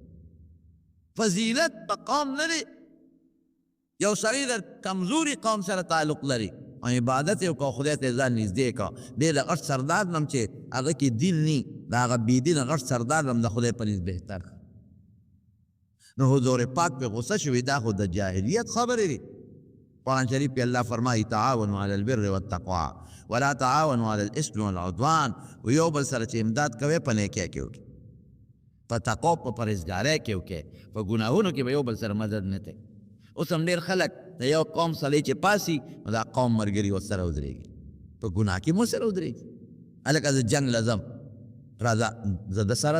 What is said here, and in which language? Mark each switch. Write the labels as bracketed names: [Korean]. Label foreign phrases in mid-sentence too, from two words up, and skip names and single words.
[Pashto] فضیلت په قوم نه دی یو سړی د کمزوري قوم سره تعلق لري او عبادت یې وکړه خدای ته ځان نږدې کړه دی د غټ سردار نم چې هغه کې دین نی د هغه بېدینه غټ سردار نم د خدای په نزد بهتر نو حضور پاک پہ غصہ شوی دا خود جاہلیت خبر دی قرآن شریف پہ اللہ فرمائی [Arabic] تعاونوا علی البر والتقوی ولا تعاونوا علی الاسم والعدوان [Pashto] ویو بل سره چې امداد کوي په نیکۍ کې وکړي په تقوا په پرهیزګارۍ کې وکړي په ګناهونو کې به یو بل سره مدد نه کوي اوس هم ډېر خلک د یو قوم سړی چې پاسي نو دا قوم ملګري ورسره ودرېږي په ګناه کې مو سره ودرېږي هلکه زه جنګ له ځم راځه زه د سره